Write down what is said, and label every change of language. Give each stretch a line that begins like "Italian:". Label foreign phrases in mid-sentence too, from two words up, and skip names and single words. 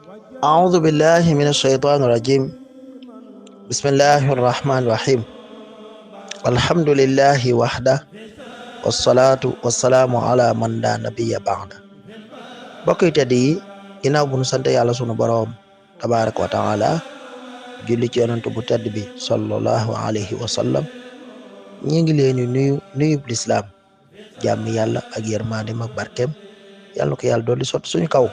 Arabic: أعوذ بالله من الشيطان الرجيم. بسم الله الرحمن الرحيم. الحمد لله وحده والصلاة والسلام على من لا نبي بعده.
Wolof: mbokk yi tedd yi ginnaaw bu nu sant yàlla sunu boroom
Arabic: تبارك وتعالى
Wolof: julli ci yonent bu tedd bi
Arabic: صلى الله عليه وسلم
Wolof: ñi ngi leen di nuyub lislaam jàmm yàlla ak yërmande ak barkeem yàlla na ko yàlla dolli sotti suñu kaw.